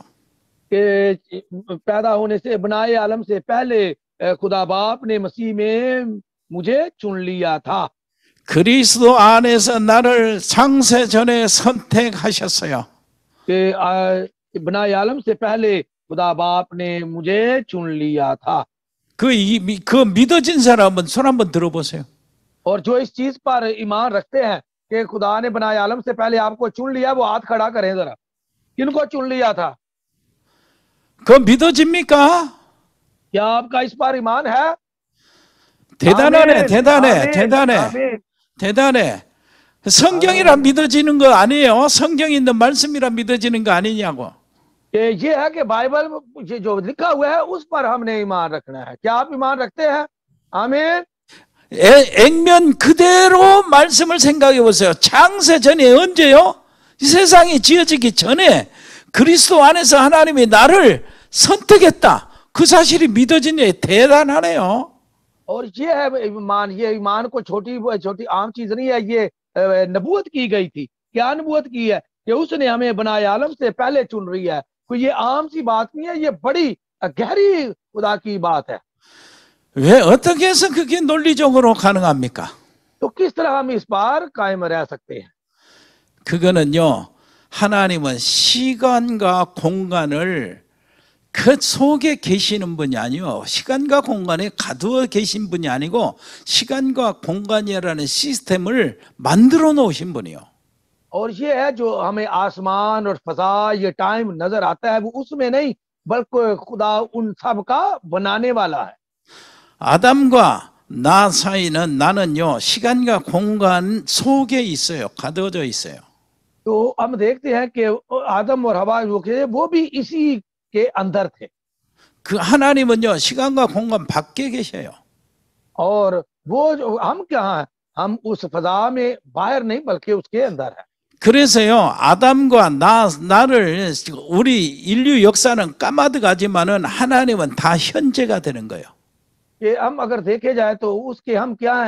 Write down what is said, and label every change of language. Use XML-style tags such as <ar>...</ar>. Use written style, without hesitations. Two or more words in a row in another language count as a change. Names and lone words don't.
<ur>کہ پیدا ہونے سے بنائے عالم سے پہلے خدا باپ نے مسیح میں مجھے چن لیا تھا.</ur> <ko>그리스도 안에서 나를 창세 전에 선택하셨어요.</ko> <ur>کہ بنائے عالم سے پہلے خدا باپ نے مجھے چن لیا تھا.</ur> <ko>그 믿어진 사람은 손 한번 들어보세요.</ko> <ur>اور جو اس چیز پر ایمان رکھتے ہیں کہ خدا نے بنائے عالم سے پہلے آپ کو چن لیا، وہ ہاتھ کھڑا کریں ذرا. کن کو چن لیا تھا?</ur> <ko>그 믿어집니까?</ko> <ur>کیا آپ کا اس پر ایمان ہے?</ur> <ko>대단하네, 대단해,</ko> <ur>آمین,</ur> <ko>대단해,</ko> <ur>آمین.</ur> <ko>대단해. 성경이라 믿어지는 거 아니에요? 성경에 있는 말씀이라 믿어지는 거 아니냐고.</ko> <ur>یہ ہے کہ بائبل جو لکھا ہوا ہے اس پر ہم نے ایمان رکھنا ہے. کیا آپ ایمان رکھتے ہیں؟ آمین.</ur> <ko>액면 그대로 말씀을 생각해 보세요. 창세 전에 언제요? 이 세상이 지어지기 전에 그리스도 안에서 하나님이 나를 선택했다. 그 사실이 믿어지니 대단하네요.</ko> <ur>اور یہ ہے ایمان، یہ ایمان کو چھوٹی عام چیز نہیں ہے، یہ نبوت کی گئی تھی. کیا نبوت کی ہے? کہ اس نے ہمیں بنائے عالم سے پہلے چن رہی ہے۔ کوئی یہ عام سی بات نہیں ہے، یہ بڑی گہری خدا کی بات ہے.</ur> <ko>왜 어떻게 해서 그게 논리적으로 가능합니까?</ko> <ur>تو کس طرح ہم اس پار قائم رہ سکتے ہیں?</ur> <ko>그거는요, 하나님은 시간과 공간을 그 속에 계시는 분이 아니요, 시간과 공간에 가두어 계신 분이 아니고 시간과 공간이라는 시스템을 만들어 놓으신 분이요.</ko> <ur>اور یہ ہے جو ہمیں آسمان اور فضا یہ ٹائم نظر آتا ہے، وہ اس میں نہیں بلکہ خدا ان سب کا بنانے والا ہے.</ur> <ko>아담과 나 사이는 나는요, 시간과 공간 속에 있어요. 가두어져 있어요.</ko> <ur>تو ہم دیکھتے ہیں کہ آدم اور حوا وہ بھی اسی کے اندر تھے.</ur> <ko>그 하나님은요, 시간과 공간 밖에 계셔요.</ko> <ur>اور وہ ہم کیا ہیں? ہم اس فضا میں باہر نہیں بلکہ اس کے اندر ہے.</ur> <ko>그래서요, 아담과 나를 우리 인류 역사는 까마득하지만은 하나님은 다 현재가 되는 거예요.</ko> <ur>کہ ہم اگر دیکھے جائے تو اس کے ہم کیا ہیں?</ur>